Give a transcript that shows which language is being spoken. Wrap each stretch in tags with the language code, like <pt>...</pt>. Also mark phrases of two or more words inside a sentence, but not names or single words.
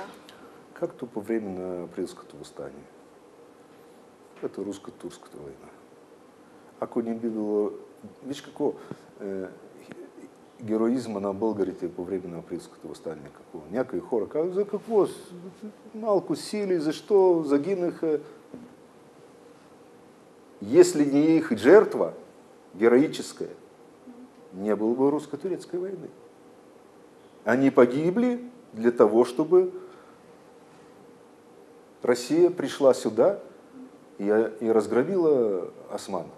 <bg>Както по време на Априлското въстание. Като руска-турската война. Ако не би било... Виж какво... героизма на българите по време на Априлското въстание. Какво? Някои хора казват, за какво? Малко сили, защо загинаха?</bg> <ru>Если не их жертва героическая, не было бы русско-турецкой войны. Они погибли для того, чтобы Россия пришла сюда и разгромила османов.</ru>